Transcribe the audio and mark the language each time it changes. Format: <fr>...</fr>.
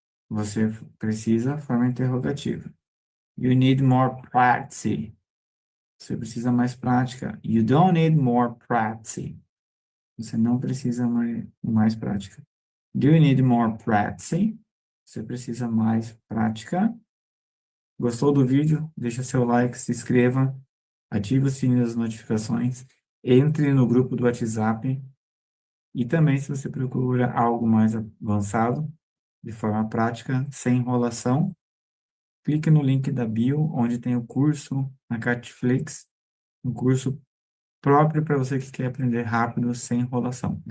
<pt>Você precisa, forma interrogativa.</pt> <en>You need more practice.</en> <pt>Você precisa mais prática.</pt> <en>You don't need more practice.</en> <pt>Você não precisa mais prática.</pt> <en>Do you need more practice?</en> <pt>Você precisa mais prática. Gostou do vídeo? Deixa seu like, se inscreva, ative o sininho das notificações, entre no grupo do WhatsApp e também, se você procura algo mais avançado, de forma prática, sem enrolação, clique no link da bio, onde tem o curso na Netflix, um curso próprio para você que quer aprender rápido, sem enrolação.</pt>